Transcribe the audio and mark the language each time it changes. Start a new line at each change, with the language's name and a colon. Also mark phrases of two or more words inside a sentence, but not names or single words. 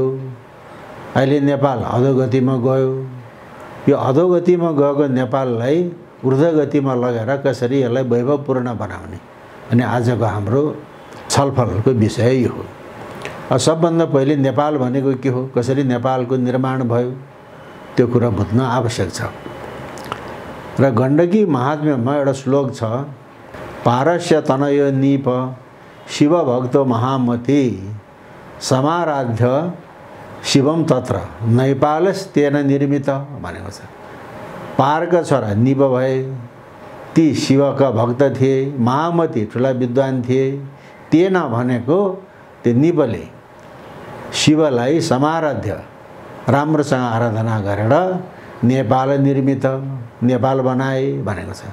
Nepali: अहिले नेपाल अधोगतिमा गयो। यो अधोगतिमा गएको नेपाललाई ऊर्ध्वगतिमा लगेर कसरी यसलाई वैभवपूर्ण बनाउने, अनि आजको हाम्रो छलफलको विषय यो हो। सबभन्दा पहिले नेपाल भनेको के हो, कसरी नेपालको निर्माण भयो, त्यो कुरा बुझ्न आवश्यक छ। र गण्डकी महात्म्यमा एउटा श्लोक छ,
Sanskrit: पारस्य तनयो नीप शिवभक्तो महामती समाराध्य शिवम तत्र नैपालस्तेन निर्मित
Nepali: भनेको छ। पारका छोरा निप भए, ती शिवका भक्त थिए, महामती ठुला विद्वान थिए। तेन भनेको त्यो निपले शिवलाई समाराध्य राम्रोसँग आराधना गरेर नेपाल निर्मित, नेपाल बनाए भनेको छ।